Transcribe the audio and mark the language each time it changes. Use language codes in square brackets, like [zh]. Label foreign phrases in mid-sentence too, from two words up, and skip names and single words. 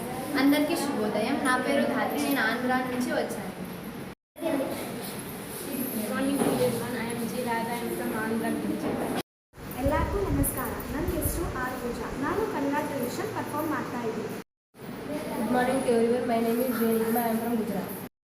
[te] అందరికీ శుభోదయం. నా పేరు ధాత్రి. నేను ఆంధ్ర నుంచి వచ్చాను. [en] Morning to everyone. I am G Radha. I am from Andhra నుంచి. [kn] ಎಲ್ಲರಿಗೂ ನಮಸ್ಕಾರ. ನನ್ನ ಹೆಸರು ಆರ್ ಪೂಜಾ. ನಾನು ಕನ್ನಡ [en] tradition perform [kn] ಮಾಡ್ತಾ ಇದ್ದೀನಿ. [en] Good morning to everyone. My name is Jenima. I am from Gujarat.